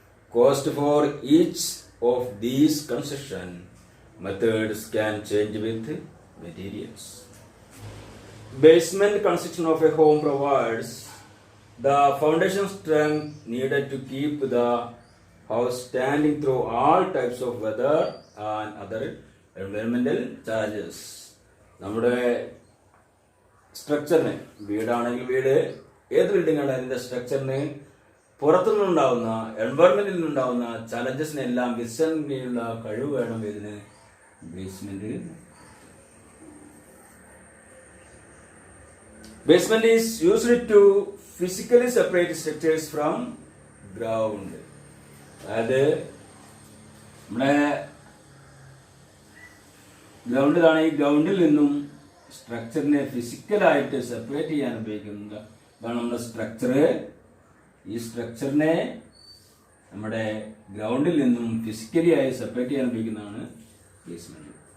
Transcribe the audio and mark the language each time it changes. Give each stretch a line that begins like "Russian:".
English: Cost for each of these construction methods can change with materials. Basement construction of a home provides the foundation strength needed to keep the house standing through all types of weather and other environmental challenges.
Malayalam: നമ്മുടെ സ്ട്രക്ചറിന് വീടാണെങ്കിൽ വീട് ഏത് building ആണ് അതിന്റെ സ്ട്രക്ചറിന് പുറത്തുനിന്നുണ്ടാവുന്ന എൻവയറമെന്റിൽ നിന്നുണ്ടാവുന്ന ചലഞ്ചസിനെല്ലാം വിശന്നുള്ള കഴിവ് വേണം ഇതിന് basement.
English: Basement is used to physically separate structures from ground.
Malayalam: അതായത് നമ്മുടെ ഗ്രൗണ്ടിലാണ്, ഈ ഗ്രൗണ്ടിൽ നിന്നും സ്ട്രക്ചറിനെ ഫിസിക്കലായിട്ട് സെപ്പറേറ്റ് ചെയ്യാൻ ഉപയോഗിക്കുന്നത് ഇതാണ് നമ്മുടെ സ്ട്രക്ചർ. ഈ സ്ട്രക്ചറിനെ നമ്മുടെ ഗ്രൗണ്ടിൽ നിന്നും ഫിസിക്കലി ആയി സെപ്പറേറ്റ് ചെയ്യാൻ ഉപയോഗിക്കുന്നതാണ് ബേസ്മെന്റ്.